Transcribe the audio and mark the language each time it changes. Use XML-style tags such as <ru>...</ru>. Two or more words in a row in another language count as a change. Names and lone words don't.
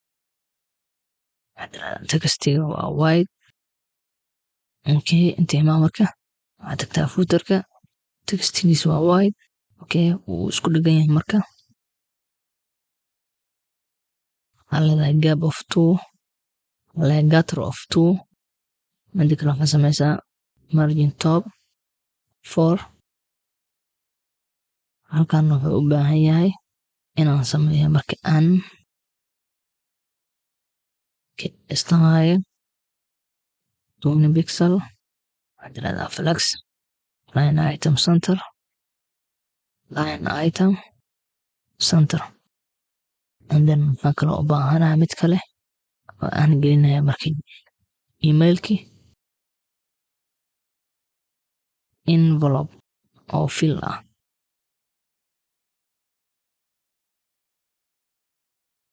<so>textiga waa white. inta imaa marka waxaad tagtaa footerka textigiisa waa white. wuu isku dhegan yahay marka waxaa leedahay</so> <en>gap of 2 gutter of 2.</en> <so>midi kale waxaa sameysaa</so> <en>margin top 4.</en> <so>halkan wuxuu u baahan yahay inaan sameeyo marka aan istamayo 20 pixel. waxaad leedahay</so> <en>flex line item center and then</en> <so>waxaan kaloo u baahanahay mid kale oo aan gelinaya marka emailkii envelope oo fill ah.</so>